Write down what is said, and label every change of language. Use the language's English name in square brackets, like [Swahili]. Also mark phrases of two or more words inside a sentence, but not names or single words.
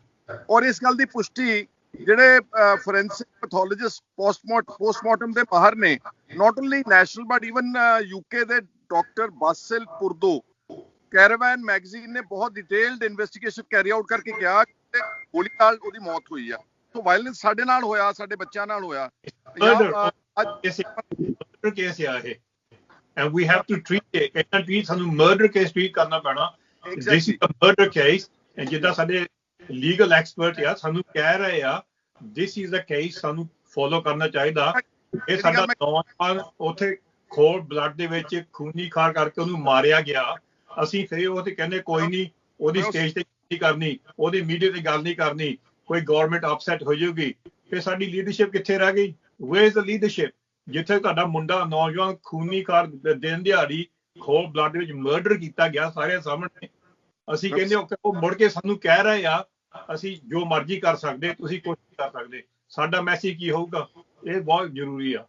[Punjabi] ਔਰ ਇਸ ਗੱਲ ਦੀ ਪੁਸ਼ਟੀ ਜਿਹੜੇ [English] forensic pathologist [Punjabi] ਪੋਸਟਮਾਰਟਮ ਦੇ ਮਾਹਰ ਨੇ, [English] not only national but even [Punjabi] UK ਦੇ ਡਾਕਟਰ ਬਾਸਿਲ ਪੁਰਦੋ, ਕੈਰਾਵਨ ਮੈਗਜ਼ੀਨ ਨੇ ਬਹੁਤ [English] detailed investigation carry out [Punjabi] ਕਰਕੇ ਕਿਹਾ ਕਿ ਗੋਲੀ ਨਾਲ ਉਹਦੀ ਮੌਤ ਹੋਈ ਆ। [English] so violence [Punjabi] ਸਾਡੇ ਨਾਲ ਹੋਇਆ, ਸਾਡੇ ਬੱਚਿਆਂ ਨਾਲ ਹੋਇਆ। ਕੇਸ ਆ ਇਹ [English] and we have to treat it [Punjabi] ਇਹਨਾਂ ਟ੍ਰੀਟ ਸਾਨੂੰ [English] murder case [Punjabi] ਟ੍ਰੀਟ ਕਰਨਾ ਪੈਣਾ [English] this is a murder case and [Punjabi] ਜਿੱਦਾਂ ਸਾਡੇ [English] legal expert [Punjabi] ਆ ਸਾਨੂੰ ਕਹਿ ਰਹੇ ਆ [English] this is a case [Punjabi] ਸਾਨੂੰ ਫੋਲੋ ਕਰਨਾ ਚਾਹੀਦਾ ਇਹ ਸਾਡਾ ਨੌਜਵਾਨ ਉੱਥੇ [English] cold blood [Punjabi] ਦੇ ਵਿੱਚ ਖੂਨੀ ਖਾਰ ਕਰਕੇ ਉਹਨੂੰ ਮਾਰਿਆ ਗਿਆ ਅਸੀਂ ਫਿਰ ਉਹ ਤੇ ਕਹਿੰਦੇ ਕੋਈ ਨਹੀਂ ਉਹਦੀ ਸਟੇਜ ਤੇ ਨਹੀਂ ਕਰਨੀ ਉਹਦੀ ਮੀਡੀਆ ਤੇ ਗੱਲ ਨਹੀਂ ਕਰਨੀ ਕੋਈ [English] government upset [Punjabi] ਹੋ ਜਾਊਗੀ ਫਿਰ ਸਾਡੀ ਲੀਡਰਸ਼ਿਪ ਕਿੱਥੇ ਰਹਿ ਗਈ [English] where is the leadership [Punjabi] ਜਿੱਥੇ ਤੁਹਾਡਾ ਮੁੰਡਾ ਨੌਜਵਾਨ ਖੂਨੀ ਖਾਰ ਦਿਨ ਦਿਹਾੜੀ [English] cold blood [Punjabi] ਵਿੱਚ ਮਰਡਰ ਕੀਤਾ ਗਿਆ ਸਾਰੇ ਸਾਹਮਣੇ ਅਸੀਂ ਕਹਿੰਦੇ ਉਹ ਮੁੜ ਕੇ ਸਾਨੂੰ ਕਹਿ ਰਹੇ ਆ ਅਸੀਂ ਜੋ ਮਰਜ਼ੀ ਕਰ ਸਕਦੇ ਤੁਸੀਂ ਕੁਝ ਨਹੀਂ ਕਰ ਸਕਦੇ ਸਾਡਾ ਮੈਸੇਜ ਕੀ ਹੋਊਗਾ ਇਹ ਬਹੁਤ ਜ਼ਰੂਰੀ ਆ